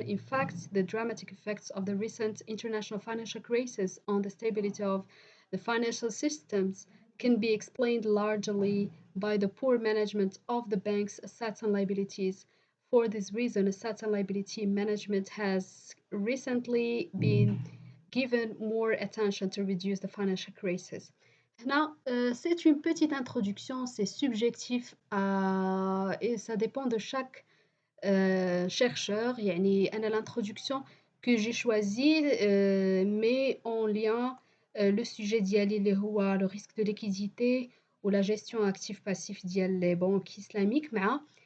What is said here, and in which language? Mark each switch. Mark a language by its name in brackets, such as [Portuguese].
[English] In fact, the dramatic effects of the recent international financial crisis on the stability of the financial systems can be explained largely by the poor management of the bank's assets and liabilities. For this reason, assets and liability management has recently been given more attention to reduce the financial crisis. [French] Là, c'est une petite introduction, c'est subjectif et ça dépend de chaque chercheur. [Arabic] يعني أنا [French] l'introduction que j'ai choisie met en lien le sujet [Arabic] ديالي اللي هو [French] le risque de liquidité ou la gestion actif-passif [Arabic] ديال [French] les banques islamiques [Arabic] مع